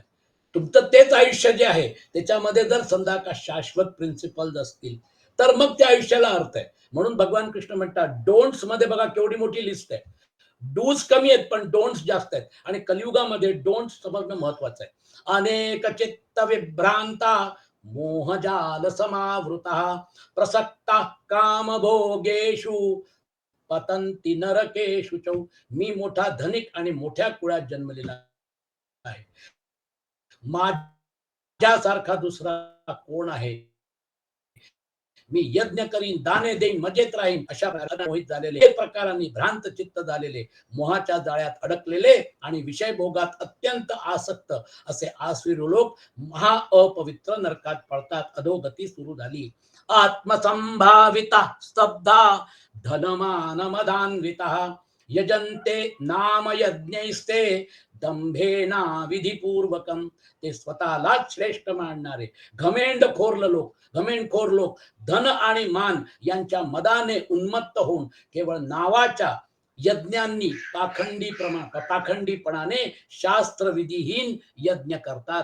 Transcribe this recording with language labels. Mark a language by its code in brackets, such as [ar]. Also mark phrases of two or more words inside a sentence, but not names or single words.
[mr] तुमचं तेच आयुष्य जे आहे त्याच्यामध्ये जर समजा का शाश्वत प्रिन्सिपल्स असतील तर मग त्या आयुष्याला अर्थ आहे. म्हणून भगवान कृष्ण म्हणतात डोंट्स मध्ये बघा केवढी मोठी लिस्ट आहे. डूज कमी आहेत पण डोंट्स जास्त आहेत आणि कलियुगामध्ये डोंट्स समजणं महत्वाचं आहे. [sa] अनेक चित्त विभ्रांता मोहजाल समावृता प्रसक्ता कामभोगेषु पतंती नरकेषु च. [mr] मी मोठा धनिक आणि मोठ्या कुळात जन्मलेला आहे. माझ्यासारखा दुसरा कोण आहे? मी यज्ञ करीन, दाने देईन, मजेत राहीन. अशा प्रकारे मोहित झालेले, एक प्रकारांनी भ्रांत चित्त झालेले, मोहाच्या जाळ्यात अडकलेले आणि विषय भोगात अत्यंत आसक्त असे आसुरी लोक महा अपवित्र नरकात पडतात. अधोगती सुरू झाली. [sa] आत्मसंभाविता स्तब्धा धनमान मदान्विता यजन्ते नाम यज्ञैस्ते दंभेना विधिपूर्वकम. [mr] ते स्वतःलाच श्रेष्ठ मानणारे घमेंडखोर लोक धन आणि मान यांच्या मदाने उन्मत्त होऊन केवळ नावाच्या यज्ञांनी पाखंडीपणाने शास्त्रविधीहीन यज्ञ करतात.